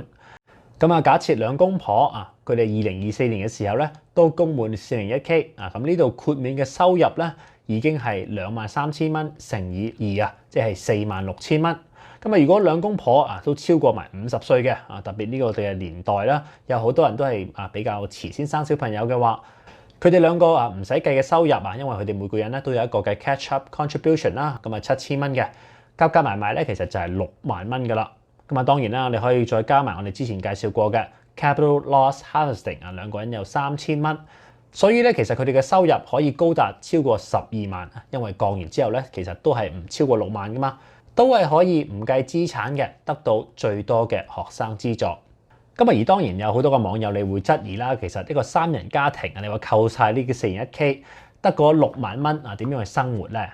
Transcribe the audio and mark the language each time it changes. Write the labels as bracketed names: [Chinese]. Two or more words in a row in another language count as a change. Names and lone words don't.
[Cantonese] 咁假設兩公婆佢哋2024年嘅時候咧都供滿401K 咁呢度豁免嘅收入咧已經係23,000蚊乘以2即係46,000蚊。咁如果兩公婆都超過埋50歲嘅特別呢個嘅年代啦，有好多人都係比較遲先生小朋友嘅話，佢哋兩個唔使計嘅收入因為佢哋每個人咧都有一個嘅 [English] catch up contribution [Cantonese] 啦，咁7,000蚊嘅，加埋咧其實就係6萬蚊噶啦。咁當然啦，你可以再加埋我哋之前介紹過嘅 [English] capital loss harvesting [Cantonese] 兩個人有3,000蚊，所以咧其實佢哋嘅收入可以高達超過12萬，因為降完之後咧其實都係唔超過6萬噶嘛，都係可以唔計資產嘅得到最多嘅學生資助。而當然有好多個網友你會質疑啦，其實呢個3人家庭你話扣晒呢個401K得嗰6萬蚊點樣去生活咧？